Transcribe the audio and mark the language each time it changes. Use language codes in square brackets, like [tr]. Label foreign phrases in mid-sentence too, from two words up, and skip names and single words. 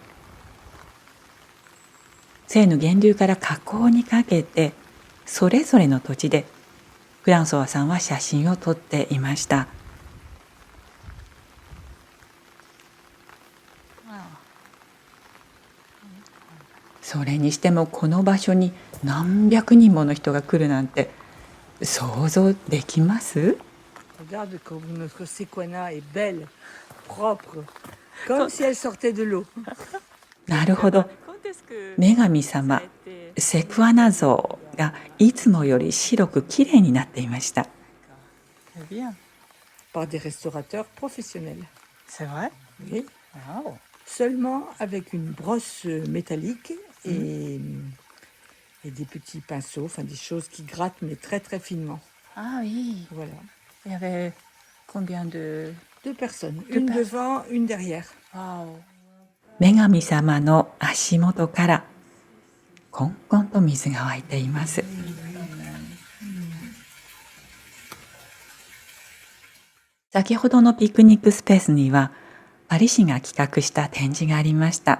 [ja] セーヌ源流から河口にかけてそれぞれの土地でフランソワさんは写真を撮っていました。それにしてもこの場所に何百人もの人が来るなんて想像できます？ [fr] Regarde comme notre Sequana est belle, propre, comme si elle sortait de l'eau. [ja] なるほど。女神様セクアナ像がいつもより白くきれいになっていました。 [fr] Par des restaurateurs professionnels. C'est vrai? Oui. Wow. Seulement avec une brosse métallique et des petits pinceaux, enfin des choses qui grattent mais très très finement. Ah oui. Voilà. Il y avait combien de... Deux personnes, une devant, une derrière. Wow. [ja] 女神様の足元からこんこんと水が湧いています。先ほどのピクニックスペースにはパリ市が企画した展示がありました。